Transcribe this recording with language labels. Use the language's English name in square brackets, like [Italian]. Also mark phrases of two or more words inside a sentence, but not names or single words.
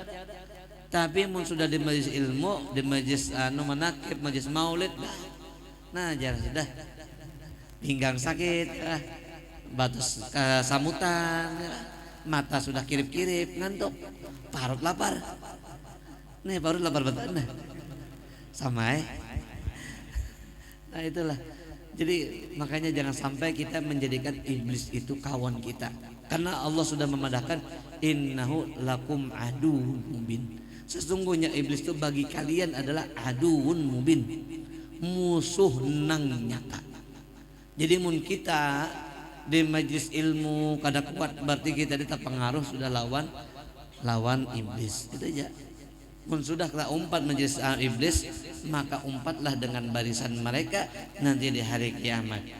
[Banjar] Tapi mun sudah di majelis ilmu, di majelis manakib, majelis maulid, nah jarang sudah pinggang sakit, batus samutan, mata sudah kirip-kirip, ngantuk, parut lapar. Nih parut lapar betul nah. Sama Nah itulah. [Indonesian] Jadi makanya jangan sampai kita menjadikan iblis itu kawan kita. [Banjar] Karena Allah sudah memadahkan [Arabic] إنه لكم عدو مبين. [Indonesian] Sesungguhnya iblis itu bagi kalian adalah [Arabic] عدو مبين, [Banjar] musuh nang nyata. Jadi mun kita di majlis ilmu kada kuat berarti kita terpengaruh sudah lawan iblis. Itu aja. Mun sudah kita umpat majlis iblis, maka umpatlah dengan barisan mereka nanti di hari kiamat.